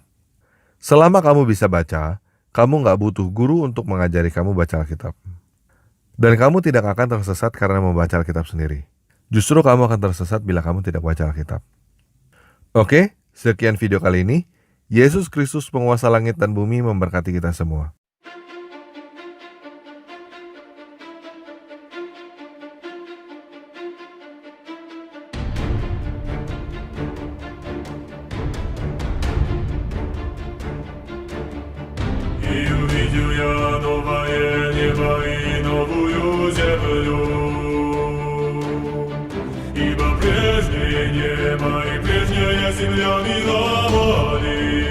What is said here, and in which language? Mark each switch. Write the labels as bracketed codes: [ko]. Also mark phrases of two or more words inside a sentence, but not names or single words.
[id] Selama kamu bisa baca, kamu gak butuh guru untuk mengajari kamu baca Alkitab. Dan kamu tidak akan tersesat karena membaca Alkitab sendiri. Justru kamu akan tersesat bila kamu tidak baca Alkitab. Oke, sekian video kali ini. Yesus Kristus penguasa langit dan bumi memberkati kita semua. [ru] И увидел я новое небо и новую землю, ибо прежнее небо и прежняя земля миновали.